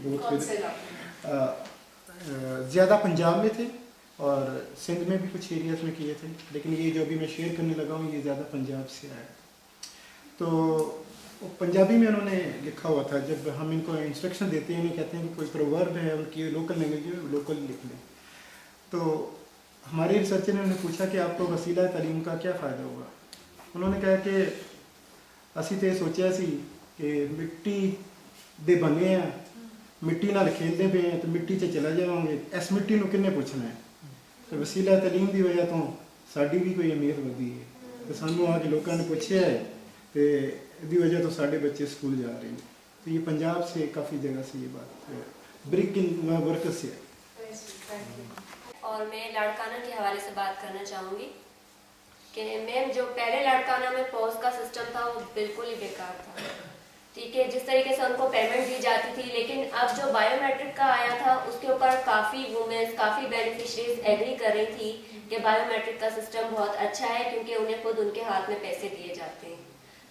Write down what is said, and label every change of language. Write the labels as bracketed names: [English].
[Hindi] बहुत ज़्यादा पंजाब में थे और सिंध में भी कुछ एरियाज़ में किए थे, लेकिन ये जो अभी मैं शेयर करने लगा हूँ ये ज़्यादा पंजाब से आया। तो पंजाबी में उन्होंने लिखा हुआ था, जब हम इनको इंस्ट्रक्शन देते हैं, कहते हैं कि कोई प्रोवर्ब है उनकी लोकल लैंग्वेज में लोकल लिख लें। तो हमारे रिसर्चर ने उन्हें पूछा कि आपको वसीला तालीम का क्या फ़ायदा होगा। उन्होंने कहा कि [Punjabi] ਅਸੀਂ ਤੇ ਸੋਚਿਆ ਸੀ ਕਿ ਮਿੱਟੀ ਦੇ ਬਣੇ ਆ, ਮਿੱਟੀ ਨਾਲ ਖੇਡਦੇ ਪਏ ਆ ਤੇ ਮਿੱਟੀ 'ਚ ਚਲਾ ਜਾਵਾਂਗੇ, ਇਸ ਮਿੱਟੀ ਨੂੰ ਕਿੰਨੇ ਪੁੱਛਣਾ ਹੈ। ਤੇ ਵਸੀਲਾ ਤਾਲੀਮ ਦੀ ਵਜ੍ਹਾ ਤੋਂ ਸਾਡੀ ਵੀ ਕੋਈ ਅਹਿਮੀਅਤ ਵਧੀ ਹੈ ਤੇ ਸਾਨੂੰ ਆ ਕੇ ਲੋਕਾਂ ਨੇ ਪੁੱਛਿਆ ਹੈ ਤੇ ਇਹਦੀ ਵਜ੍ਹਾ ਤੋਂ ਸਾਡੇ ਬੱਚੇ ਸਕੂਲ ਜਾ ਰਹੇ ਨੇ। [Hindi] तो ये पंजाब से काफ़ी जगह से ये बात ब्रिक इन वर्कर्स से है। और मैं लाड़काना के हवाले से बात करना चाहूँगी कि मैम जो पहले लाड़काना में पॉज का सिस्टम था वो बिल्कुल ही बेकार था। ठीक है, जिस तरीके से उनको पेमेंट दी जाती थी, लेकिन अब जो बायोमेट्रिक का आया था उसके ऊपर काफ़ी वुमेन्स, काफ़ी बेनिफिशरीज एग्री कर रही थी कि बायोमेट्रिक का सिस्टम बहुत अच्छा है क्योंकि उन्हें खुद उनके हाथ में पैसे दिए जाते हैं।